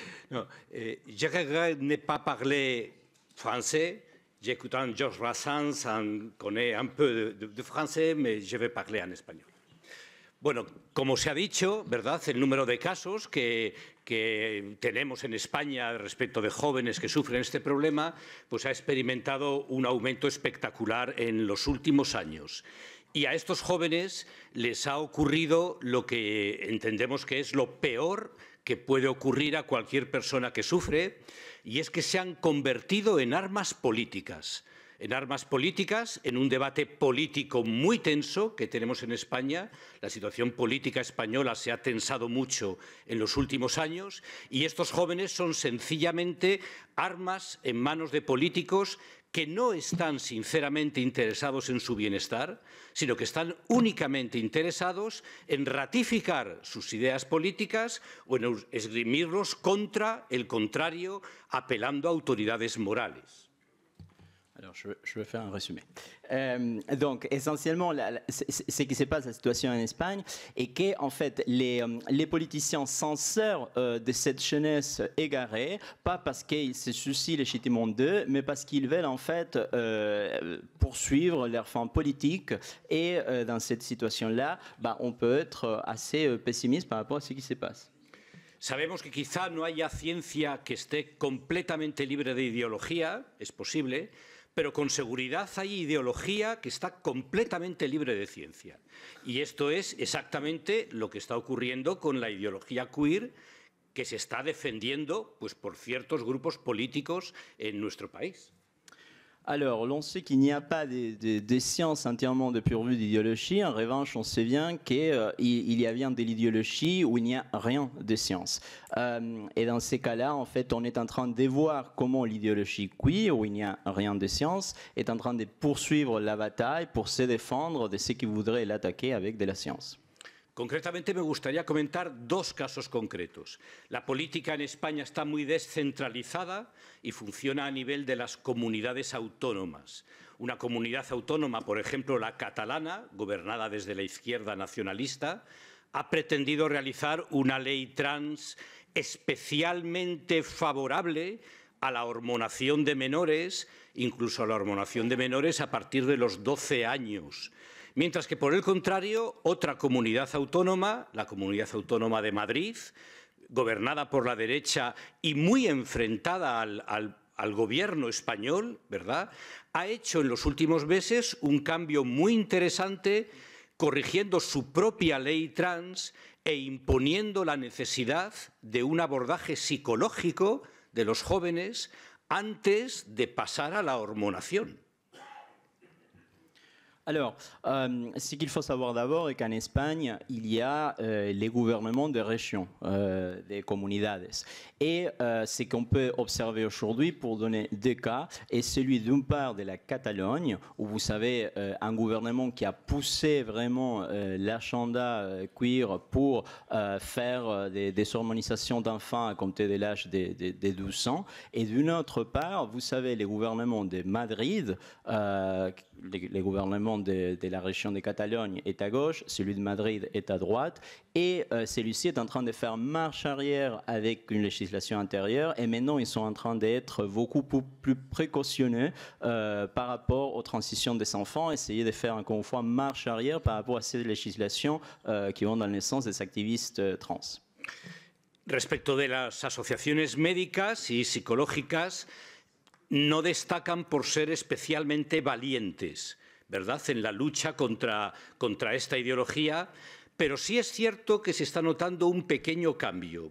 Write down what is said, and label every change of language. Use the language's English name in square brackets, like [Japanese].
[French] Non, je regrette ne pas parler français. J'écoutant Georges Brassens, on connaît un peu de français, mais je vais parler en español. [Spanish] Bueno, como se ha dicho, ¿verdad?, el número de casos que tenemos en España respecto de jóvenes que sufren este problema, pues ha experimentado un aumento espectacular en los últimos años. Y a estos jóvenes les ha ocurrido lo que entendemos que es lo peor que puede ocurrir a cualquier persona que sufre, y es que se han convertido en armas políticas. En un debate político muy tenso que tenemos en España. La situación política española se ha tensado mucho en los últimos años y estos jóvenes son sencillamente armas en manos de políticos que no están sinceramente interesados en su bienestar, sino que están únicamente interesados en ratificar sus ideas políticas o en esgrimirlos contra el contrario, apelando a autoridades morales. [French] Alors, je vais faire un résumé. Donc, essentiellement, ce qui se passe, la situation en Espagne, est que, en fait, les politiciens s'en servent de cette jeunesse égarée, pas parce qu'ils se soucient légitimement d'eux, mais parce qu'ils veulent, en fait, poursuivre leur fin politique. Et dans cette situation-là, on peut être assez pessimiste par rapport à ce qui se passe. [Spanish] Sabemos que quizá no haya ciencia que esté completamente libre de ideología, es posible, pero con seguridad hay ideología que está completamente libre de ciencia. Y esto es exactamente lo que está ocurriendo con la ideología queer que se está defendiendo pues, por ciertos grupos políticos en nuestro país. [French] Alors, l'on sait qu'il n'y a pas de sciences entièrement dépourvues d'idéologie. En revanche, on sait bien qu'il y a bien de l'idéologie où il n'y a rien de science. Et dans ces cas-là, en fait, on est en train de voir comment l'idéologie queer, où il n'y a rien de science, est en train de poursuivre la bataille pour se défendre de ceux qui voudraient l'attaquer avec de la science. [Spanish] Concretamente me gustaría comentar dos casos concretos. La política en España está muy descentralizada y funciona a nivel de las comunidades autónomas. Una comunidad autónoma, por ejemplo, la catalana, gobernada desde la izquierda nacionalista, ha pretendido realizar una ley trans especialmente favorable a la hormonación de menores, incluso a la hormonación de menores a partir de los 12 años. Mientras que, por el contrario, otra comunidad autónoma, la Comunidad Autónoma de Madrid, gobernada por la derecha y muy enfrentada al gobierno español, ¿verdad?, ha hecho en los últimos meses un cambio muy interesante, corrigiendo su propia ley trans e imponiendo la necesidad de un abordaje psicológico de los jóvenes antes de pasar a la hormonación. [French] Alors, ce qu'il faut savoir d'abord est qu'en Espagne, il y a les gouvernements des régions, des comunidades. Et ce qu'on peut observer aujourd'hui, pour donner deux cas, est celui d'une part de la Catalogne, où vous savez, un gouvernement qui a poussé vraiment l'agenda queer pour faire des hormonisations d'enfants à compter de l'âge de 12 ans. Et d'une autre part, vous savez, les gouvernements de Madrid, les gouvernements de la région de Catalogne est à gauche, celui de Madrid est à droite, et celui-ci est en train de faire marche arrière avec une législation antérieure, et maintenant ils sont en train d'être beaucoup plus précautionneux par rapport aux transitions des enfants, essayer de faire encore une fois marche arrière par rapport à ces législations qui vont dans le sens des activistes trans. [Spanish] Respecto de las asociaciones médicas y psicológicas, no destacan por ser especialmente valientes, ¿verdad?, en la lucha contra esta ideología, pero sí es cierto que se está notando un pequeño cambio.